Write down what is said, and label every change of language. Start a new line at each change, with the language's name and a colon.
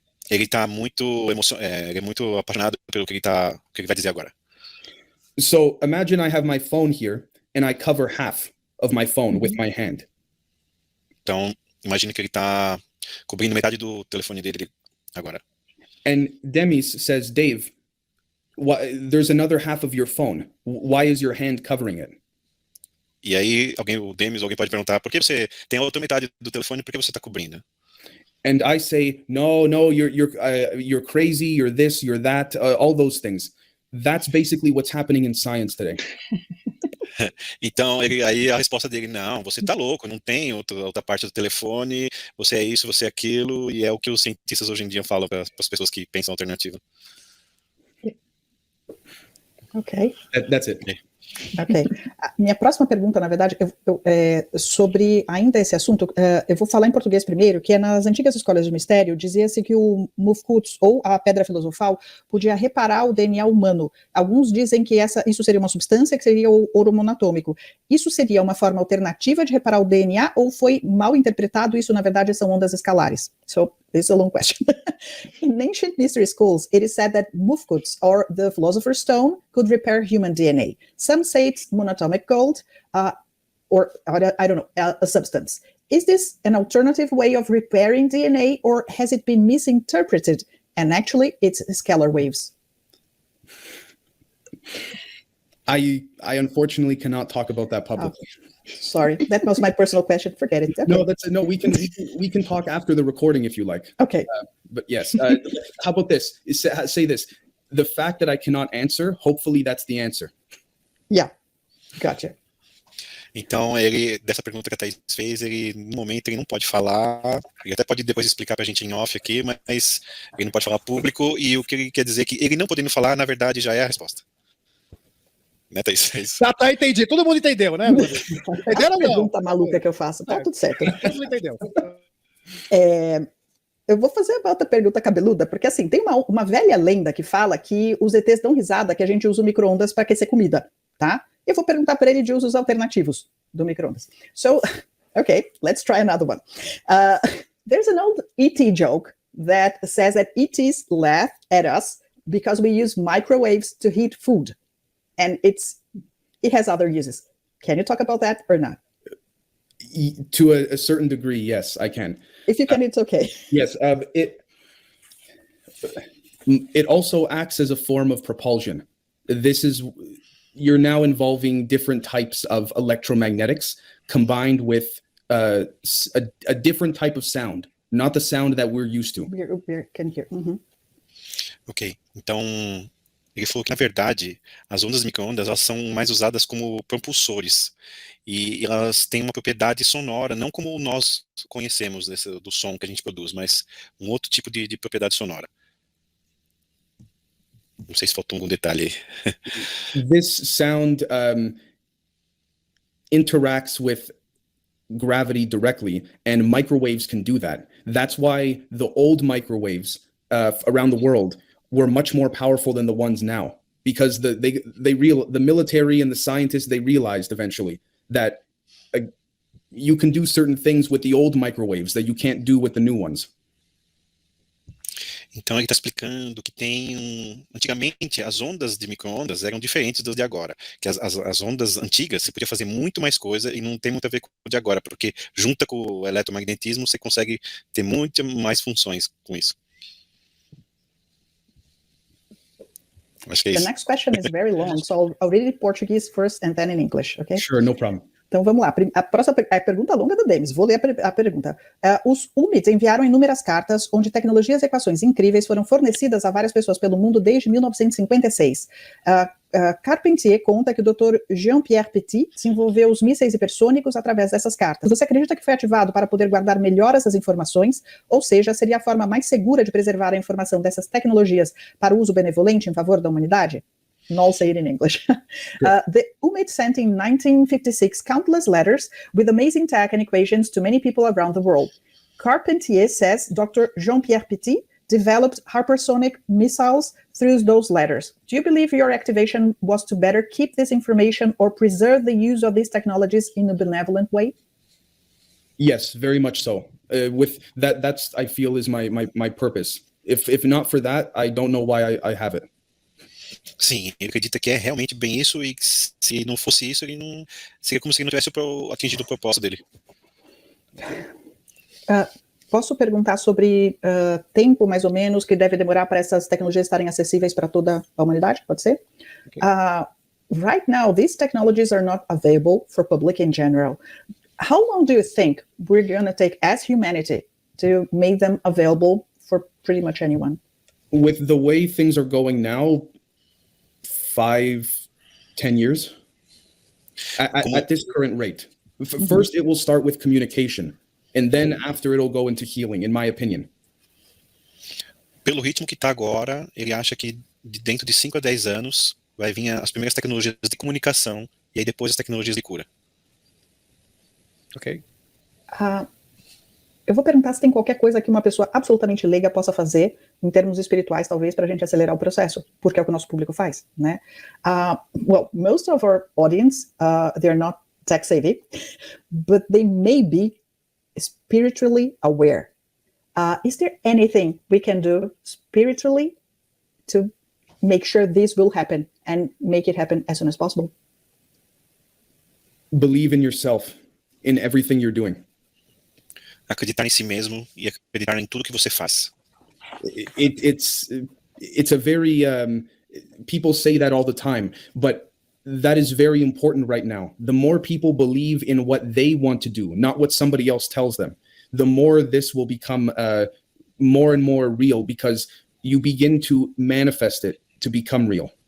Portuguese: Ele tá muito ele é muito apaixonado pelo que ele vai dizer agora.
English: So imagine I have my phone here and I cover half of my phone with my hand.
Portuguese: Então, imagine que ele tá cobrindo metade do telefone dele agora.
English: And Demis says, Dave, there's another half of your phone. Why is your hand covering it?
Portuguese: E aí, alguém pode perguntar, por que você tem a outra metade do telefone, por que você está cobrindo?
English: And I say, no, you're crazy, you're this, you're that, all those things. That's basically what's happening in science today.
Portuguese: Então, aí a resposta dele, não, você tá louco, não tem outra parte do telefone, você é isso, você é aquilo, e é o que os cientistas hoje em dia falam para as pessoas que pensam alternativa.
English: Ok. That's it. Ok.
Portuguese: A minha próxima pergunta, na verdade, é sobre ainda esse assunto. Eu vou falar em português primeiro, que nas antigas escolas de mistério dizia-se que o Mufkuts, ou a pedra filosofal, podia reparar o DNA humano. Alguns dizem que isso seria uma substância, que seria o ouro monatômico. Isso seria uma forma alternativa de reparar o DNA, ou foi mal interpretado? Isso, na verdade, são ondas escalares.
English: So, this is a long question. In ancient mystery schools, it is said that Mufkuts, or the philosopher's stone, could repair human DNA. Some say it's monatomic gold, or I don't know, a substance. Is this an alternative way of repairing DNA, or has it been misinterpreted? And actually, it's scalar waves. I unfortunately cannot talk about that publicly. Sorry, that was my personal question. Forget it. Okay. No, we can talk after the recording if you like. Okay. But yes, how about this? Say this. The fact that I cannot answer, hopefully that's the answer. Yeah, gotcha.
Portuguese: Então, dessa pergunta que a Thaís fez, no momento, ele não pode falar, ele até pode depois explicar pra gente em off aqui, mas ele não pode falar público, e o que ele quer dizer é que ele não podendo falar, na verdade, já é a resposta. Né, Thaís? É isso. Tá, entendi. Todo mundo entendeu, né? Entenderam, não? Pergunta maluca que eu faço. Tá tudo certo. Todo mundo entendeu. Eu vou fazer uma outra pergunta cabeluda, porque assim, tem uma velha lenda que fala que os ETs dão risada que a gente usa o micro-ondas para aquecer comida, tá? Eu vou perguntar para ele de usos alternativos do micro-ondas.
English: So, okay, let's try another one. There's an old ET joke that says that ETs laugh at us because we use microwaves to heat food. And it has other uses. Can you talk about that or not? To a certain degree, yes, I can. If you can, it's okay. Yes, it also acts as a form of propulsion. You're now involving different types of electromagnetics combined with a different type of sound, not the sound that we're used to. We can hear. Mm-hmm.
Portuguese: Ok, então ele falou que, na verdade, as ondas micro-ondas elas são mais usadas como propulsores e elas têm uma propriedade sonora, não como nós conhecemos do som que a gente produz, mas um outro tipo de propriedade sonora. Não sei se faltou algum detalhe aí.
English: This sound interacts with gravity directly, and microwaves can do that. That's why the old microwaves around the world were much more powerful than the ones now, because the military and the scientists, they realized eventually that you can do certain things with the old microwaves that you can't do with the new ones.
Portuguese: Então ele está explicando que antigamente as ondas de micro-ondas eram diferentes das de agora, que as ondas antigas você podia fazer muito mais coisa e não tem muito a ver com o de agora, porque junta com o eletromagnetismo você consegue ter muito mais funções com isso. Acho que é isso.
English: The next question is very long, so I'll read it in Portuguese first and then in English, okay? Sure, no problem.
Portuguese: Então vamos lá, a próxima pergunta longa do Demis, vou ler a pergunta. Os UMIDs enviaram inúmeras cartas onde tecnologias e equações incríveis foram fornecidas a várias pessoas pelo mundo desde 1956. Carpentier conta que o Dr. Jean-Pierre Petit desenvolveu os mísseis hipersônicos através dessas cartas. Você acredita que foi ativado para poder guardar melhor essas informações? Ou seja, seria a forma mais segura de preservar a informação dessas tecnologias para uso benevolente em favor da humanidade?
English: And I'll say it in English. The UMID sent in 1956 countless letters with amazing tech and equations to many people around the world. Carpentier says Dr. Jean-Pierre Petit developed hypersonic missiles through those letters. Do you believe your activation was to better keep this information or preserve the use of these technologies in a benevolent way? Yes, very much so. With that's I feel is my purpose. If not for that, I don't know why I have it.
Portuguese: Sim, ele acredita que é realmente bem isso e se não fosse isso, ele não seria como se ele não tivesse atingido o propósito dele. Posso perguntar sobre tempo, mais ou menos, que deve demorar para essas tecnologias estarem acessíveis para toda a humanidade? Pode ser?
English: Okay. Right now, these technologies are not available for public in general. How long do you think we're going to take as humanity to make them available for pretty much anyone? With the way things are going now, 5-10 years at this current rate. First, it will start with communication, and then after it'll go into healing, in my opinion.
Portuguese: Pelo ritmo que está agora, ele acha que dentro de 5 a 10 anos vai vir as primeiras tecnologias de comunicação e aí depois as tecnologias de cura. Ok. Eu vou perguntar se tem qualquer coisa que uma pessoa absolutamente leiga possa fazer, em termos espirituais, talvez, para a gente acelerar o processo, porque é o que o nosso público faz, né?
English: Well, most of our audience, they're not tech savvy, but they may be spiritually aware. Is there anything we can do spiritually to make sure this will happen and make it happen as soon as possible? Believe in yourself, in everything you're doing.
Portuguese: Acreditar em si mesmo e acreditar em tudo que você faz.
English: It's a very people say that all the time, but that is very important right now. The more people believe in what they want to do, not what somebody else tells them, the more this will become more and more real, because you begin to manifest it to become real.